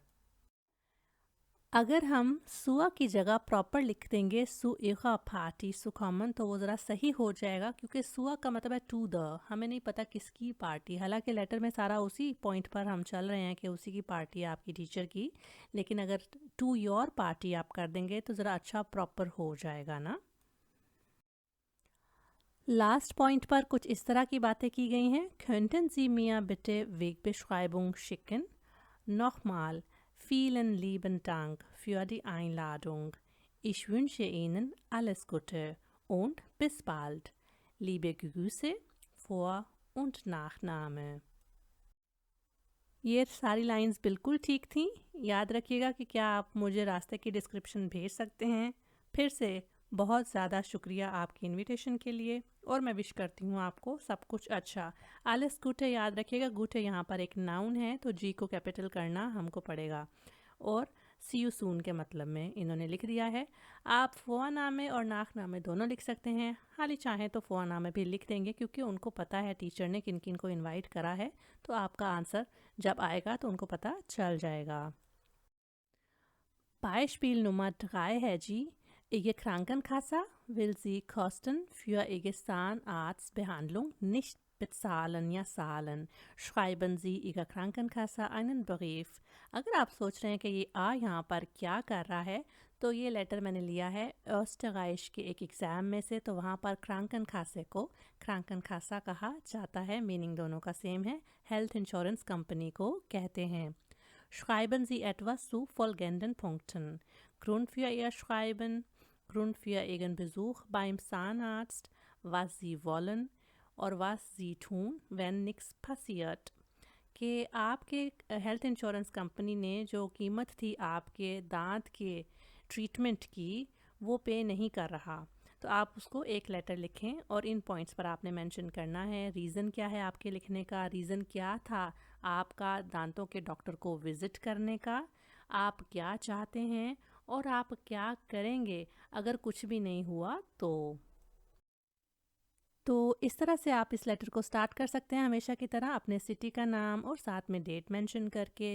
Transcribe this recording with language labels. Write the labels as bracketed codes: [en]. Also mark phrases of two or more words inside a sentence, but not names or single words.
[hi] अगर हम सुआ की जगह प्रॉपर लिख देंगे [de] zu Ihrer Party zu kommen, [hi] तो वो ज़रा सही हो जाएगा, क्योंकि सुआ का मतलब है [en] to the, [hi] हमें नहीं पता किसकी पार्टी। हालांकि लेटर में सारा उसी पॉइंट पर हम चल रहे हैं कि उसी की पार्टी है, आपकी टीचर की। लेकिन अगर [en] to your party [hi] आप कर देंगे तो ज़रा अच्छा प्रॉपर हो जाएगा ना। लास्ट पॉइंट पर कुछ इस तरह की बातें की गई हैं। [de] Könnten Sie mir bitte Wegbeschreibung schicken? Nochmal, vielen lieben Dank für die Einladung. Ich wünsche Ihnen alles Gute und bis bald. Liebe Grüße, Vor- und Nachname. [hi] ये सारी लाइंस बिल्कुल ठीक थी। याद रखिएगा कि क्या आप मुझे रास्ते की डिस्क्रिप्शन भेज सकते हैं। फिर से बहुत ज़्यादा शुक्रिया आपकी इनविटेशन के लिए, और मैं विश करती हूँ आपको सब कुछ अच्छा। [de] alles Gute [hi] याद रखिएगा, गुटे यहाँ पर एक नाउन है तो जी को कैपिटल करना हमको पड़ेगा। और [en] see you soon [hi] के मतलब में इन्होंने लिख दिया है। आप फ़ोआनामे और नाखनामे दोनों लिख सकते हैं। हाली चाहें तो फ़ोआनामे भी लिख देंगे, क्योंकि उनको पता है टीचर ने किन किन को इनवाइट करा है। तो आपका आंसर जब आएगा तो उनको पता चल जाएगा। [de] Beispiel Nummer 3 [hi] है जी। [de] Ihre Krankenkasse will Sie Kosten für Ihre Zahnarztbehandlung nicht bezahlen या zahlen. Schreiben Sie Ihrer Krankenkasse einen Brief. [hi] अगर आप सोच रहे हैं कि ये आ यहाँ पर क्या कर रहा है, तो ये लेटर मैंने लिया है ऑस्ट्रिच के एक एग्ज़ाम में से। तो वहाँ पर Krankenkasse को Krankenkasse कहा जाता है, मीनिंग दोनों का सेम है। [en] health insurance company [hi] को कहते हैं। [de] Schreiben Sie etwas zu folgenden Punkten. Grund für Ihr Schreiben, Grund für Ihren Besuch beim Zahnarzt, was Sie wollen और was Sie tun, wenn nichts passiert. [hi] कि आपके [en] health insurance company [hi] ने जो कीमत थी आपके दांत के ट्रीटमेंट की, वो पे नहीं कर रहा। तो आप उसको एक लेटर लिखें और इन पॉइंट्स पर आपने मेंशन करना है। रीज़न क्या है आपके लिखने का, रीज़न क्या था आपका दांतों के डॉक्टर को विज़िट करने का, आप क्या चाहते हैं और आप क्या करेंगे अगर कुछ भी नहीं हुआ तो इस तरह से आप इस लेटर को स्टार्ट कर सकते हैं, हमेशा की तरह अपने सिटी का नाम और साथ में [en] date mention [hi] करके।